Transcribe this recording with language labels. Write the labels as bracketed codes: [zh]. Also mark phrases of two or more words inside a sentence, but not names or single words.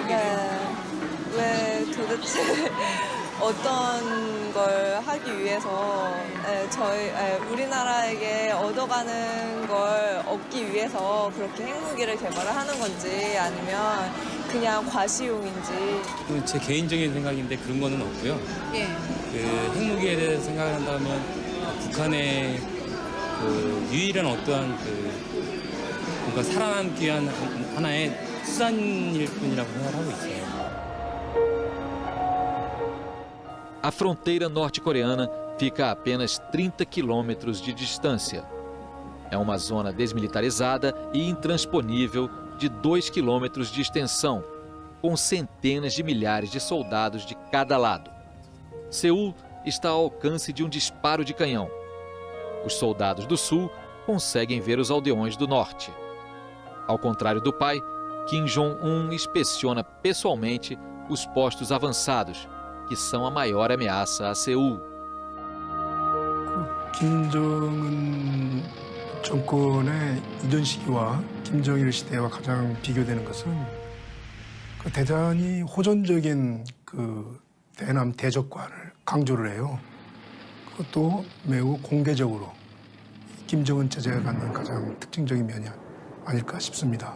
[ko] 왜 도대체 어떤 걸 하기 위해서 우리나라에게 얻어가는 걸 얻기 위해서 그렇게 핵무기를 개발을 하는 건지 아니면 그냥 과시용인지. 제 개인적인 생각인데 그런 거는 없고요. 예. 그 핵무기에 대해서 생각을 한다면 북한의 그 유일한 어떠한 뭔가 살아남기 위한 하나의 수단일 뿐이라고 생각하고 있어요. [pt] A fronteira norte-coreana fica a apenas 30 quilômetros de distância. É uma zona desmilitarizada e intransponível de 2 quilômetros de extensão, com centenas de milhares de soldados de cada lado. Seul está ao alcance de um disparo de canhão. Os soldados do sul conseguem ver os aldeões do norte. Ao contrário do pai, Kim Jong-un inspeciona pessoalmente os postos avançados, que são a maior ameaça a Seul. [ko] 김정은 정권의 이전 시기와 김정일 시대와 가장 비교되는 것은 대단히 호전적인 대남 대적관을 강조를 해요. 그것도 매우 공개적으로 김정은 체제가 갖는 가장 특징적인 면이 아닐까 싶습니다.